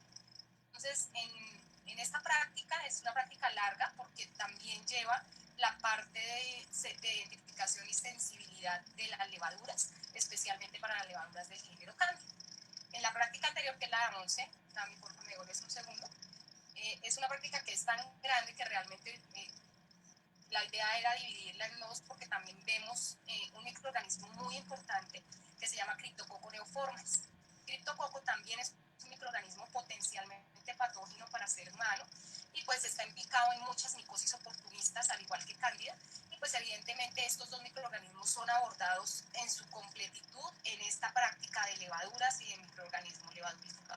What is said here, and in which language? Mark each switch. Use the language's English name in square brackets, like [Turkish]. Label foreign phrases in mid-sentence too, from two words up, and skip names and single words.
[Spanish] Entonces, en esta práctica es una práctica larga porque también lleva la parte de identificación y sensibilidad de las levaduras, especialmente para las levaduras del género Candida. En la práctica anterior, que es la 11, también por favor me devuelves un segundo, es una práctica que es tan grande que realmente la idea era dividirla en dos porque también vemos un microorganismo muy importante que se llama Cryptococcus neoformes. Cryptococcus también es un microorganismo potencialmente patógeno para ser humano y pues está implicado en muchas micosis oportunistas al igual que Cándida, y pues evidentemente estos dos microorganismos son abordados en su completitud en esta práctica de levaduras y de microorganismos levaduríferos.